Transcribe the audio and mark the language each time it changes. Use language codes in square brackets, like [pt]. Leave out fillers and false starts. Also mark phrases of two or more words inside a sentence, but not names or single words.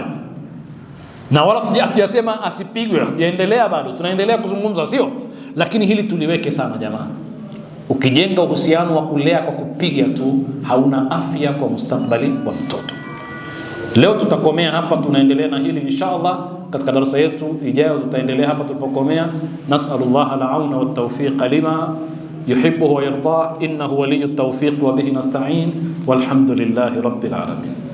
[sw] Na wala hatujasema asipigwe, yaendelea bado, tunaendelea kuzungumza, sio? Lakini hili tuliweke sana jamaa. Ukijenga uhusiano wa kulea kwa kupiga tu, hauna afya kwa mustakbali wa mtoto. Leo tutakomea hapa, tunaendelea na hili inshallah. Katika darasa yetu ijayo tutaendelea hapa tulipokomea. [ar] نسأل الله العون والتوفيق لما يحب ويرضى إنه ولي التوفيق وبه نستعين والحمد لله رب العالمين.